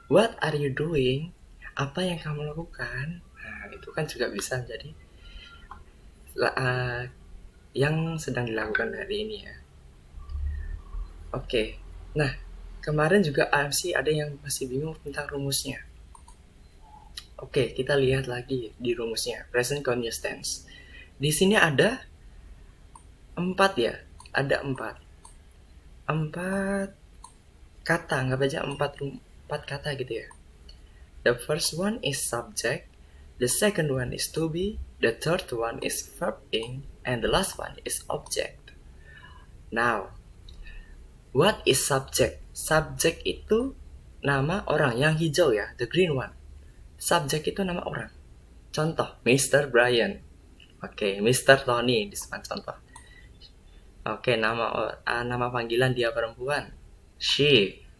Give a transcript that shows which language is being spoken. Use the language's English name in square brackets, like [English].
[English] What are you doing? [Indonesian] Apa yang kamu lakukan? Nah, itu kan juga bisa menjadi yang sedang dilakukan hari ini ya. Oke. Nah, kemarin juga AMC ada yang masih bingung tentang rumusnya. Oke, kita lihat lagi di rumusnya. Present continuous tense. Di sini ada 4 ya. Ada 4. 4 kata, nggak aja 4 kata gitu ya. [English] The first one is subject, the second one is to be, the third one is verb ing, and the last one is object. Now, what is subject? [Indonesian] Subject itu nama orang yang hijau ya, [English] the green one. [Indonesian] Subject itu nama orang. Contoh, Mr. Brian. Oke, Mr. Tony di depan contoh. Oke, nama panggilan dia perempuan. She.